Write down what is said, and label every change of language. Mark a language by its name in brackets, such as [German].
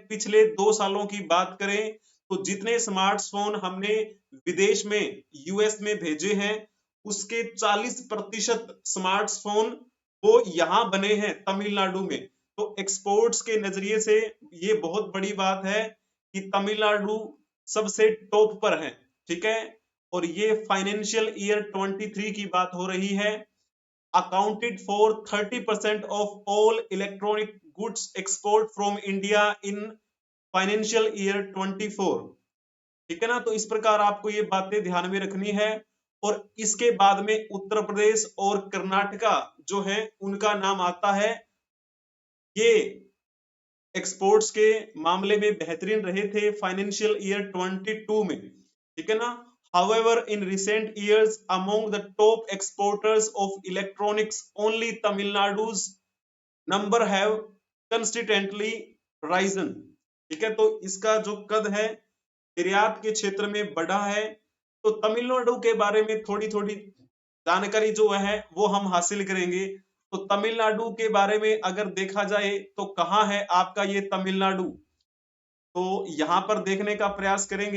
[Hindi] पिछले 2 सालों की बात करें तो जितने स्मार्टफोन हमने विदेश में यूएस में भेजे हैं, उसके 40% स्मार्टफोन वो यहाँ बने हैं तमिलनाडु में। तो एक्सपोर्ट्स के नजरिए से ये बहुत बड़ी बात है कि तमिलनाडु सबसे टॉप पर है। ठीक है। और ये फाइनेंशियल ईयर 23 की बात हो रही है। [English] accounted for 30% of all electronic goods export from India in financial year 24। [Hindi] ठीक है ना। तो इस प्रकार आपको ये बातें ध्यान में रखनी है। और इसके बाद में उत्तर प्रदेश और कर्नाटका जो है उनका नाम आता है। ये एक्सपोर्ट्स के मामले में बेहतरीन रहे थे फाइनेंशियल ईयर 22 में। ठीक है ना। [English] However, in recent years, among the top exporters of electronics, only Tamil Nadu's number have consistently risen। [Hindi] ठीक है। तो इसका जो कद है निर्यात के क्षेत्र में बढ़ा है। तो तमिलनाडु के बारे में थोड़ी थोड़ी जानकारी जो है वो हम हासिल करेंगे। तो तमिलनाडु के बारे में अगर देखा जाए तो कहाँ है आपका ये तमिलनाडु, तो यहाँ पर देखने का प्रयास करेंगे।